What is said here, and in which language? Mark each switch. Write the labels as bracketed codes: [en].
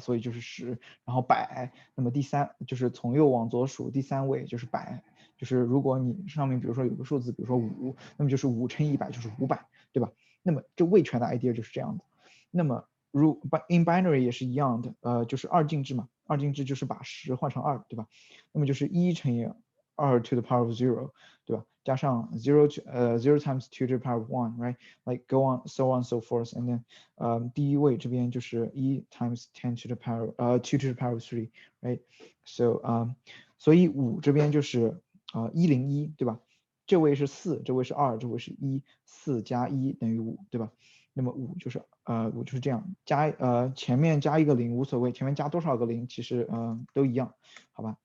[zh] 所以就是10，然后100，那么第三就是从右往左数，第三位就是100，就是如果你上面比如说有个数字，比如说5，那么就是5乘100就是500，对吧？那么这位权的 idea 就是这样的。那么 [en] in binary [zh] 也是一样的，就是二进制嘛，二进制就是把10换成2，对吧？那么就是1乘以 [en] 2 to the power of 0， [zh] 对吧？ 加上 [en] 0 times 2 to the power of 1, right? Like go on, so on, so forth. And then [zh] 第一位这边就是 [en] 1 times 10 to the power 2 to the power of 3, right? [zh] So 所以5这边就是101，对吧？这位是4，这位是2，这位是1， 4加1等于5，对吧？那么5就是这样，前面加一个0无所谓，前面加多少个0其实都一样，好吧？